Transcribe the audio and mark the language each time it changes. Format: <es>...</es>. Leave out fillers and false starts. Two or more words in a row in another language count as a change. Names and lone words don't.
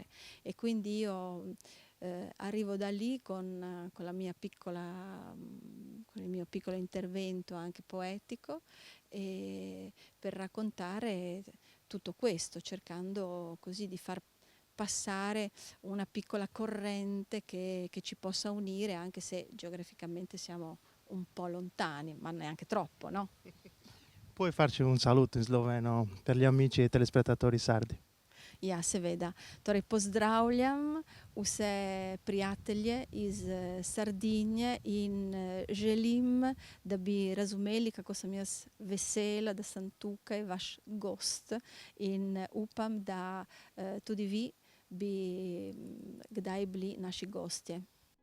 <it>E quindi io arrivo da lì con la mia piccola, con il mio piccolo intervento anche poetico per raccontare tutto questo, cercando così di far passare una piccola corrente che ci possa unire, anche se geograficamente siamo un po' lontani, ma neanche troppo, no? Puoi farci un saluto in sloveno per gli amici e telespettatori sardi?</it> <sl>Ja, seveda. Torej pozdravljam vse prijatelje iz Sardinije in želim, da bi razumeli, kako sem jaz vesela, da sem tukaj, vaš gost, in upam, da tudi vi bi kdaj bili naši gostje.</sl>